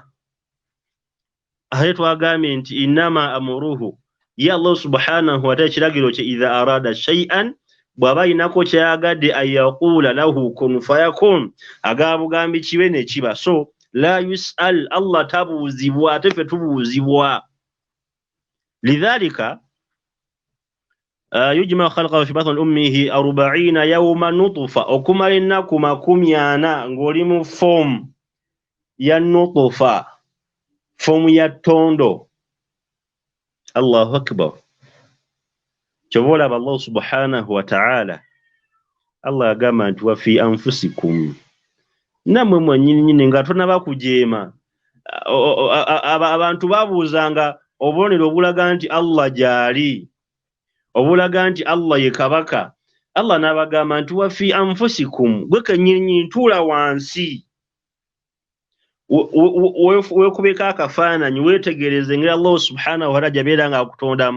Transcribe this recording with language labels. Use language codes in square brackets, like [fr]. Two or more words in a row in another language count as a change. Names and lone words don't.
[lg] Ate twagambye nti [ar] إنما أمره [lg] ye [ar] الله سبحانه وتعالى [lg] kiragiro kye [ar] إذا أراد شيئا [lg] bw'aba ayinako kyayagadde [ar] يقول له كن فيكون [lg] agaba bugambi kibe ne kiba. So [ar] لا يسأل [lg] Allah tabuuzibwa ate ffe tubuuzibwa. [ar] لذلك يجمع خلقه في بطن أمه 40 يوما نطفة [lg] okumala ennaku 40 ng'oli mu fomu ya nutfa, fomu ya ttondo. [ar] الله أكبر. [lg] Kyova olaba [ar] الله سبحانه وتعالى [lg] Allah agamba nti [ar] وفي أنفسكم, [lg] nammwe mwennyini nga tonaba kujeema. Abantu babuuzanga obubonero obulaga nti Allah gyali, obulaga nti Allah ye kabaka. Allah n'abagamba nti [ar] وفي أنفسكم, [lg] gwe kennyini ntuula wansi weekubeko akafaananyi weetegereze ngeri [ar] الله سبحانه وتعالى [lg] gyabeera nga akutondamu.